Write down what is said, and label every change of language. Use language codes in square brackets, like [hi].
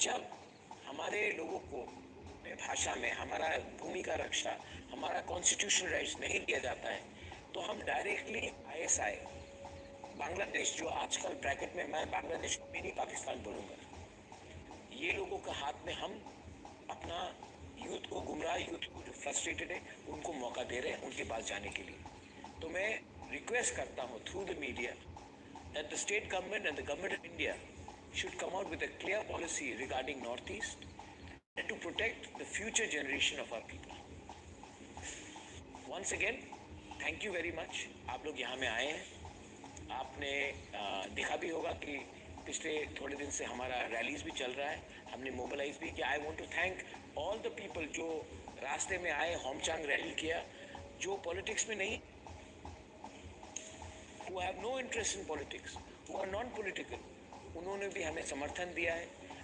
[hi] जब हमारे लोगों को अपने भाषा में, हमारा भूमि का रक्षा, हमारा कॉन्स्टिट्यूशनल राइट्स नहीं दिया जाता है, तो हम डायरेक्टली आईएसआई, बांग्लादेश, जो आजकल ब्रैकेट में मैं बांग्लादेश मिनी पाकिस्तान बोलूँगा, ये लोगों के हाथ में हम अपना यूथ को, गुमराह यूथ को जो फ्रस्ट्रेटेड है, उनको मौका दे रहे हैं उनके पास जाने के लिए। तो मैं रिक्वेस्ट करता हूँ [en] Through the media that the state government and the government of India should come out with a clear policy regarding Northeast and to protect the future generation of our people. Once again, thank you very much. [hi] आप लोग यहाँ में आए हैं। आपने देखा भी होगा कि पिछले थोड़े दिन से हमारा रैलीज भी चल रहा है, हमने मोबिलाइज भी किया। [en] I want to thank all the people [hi] जो रास्ते में आए, होमचांग रैली किया, जो पॉलिटिक्स में नहीं, [en] who have no interest in politics, who are non-political, [hi] उन्होंने भी हमें समर्थन दिया है।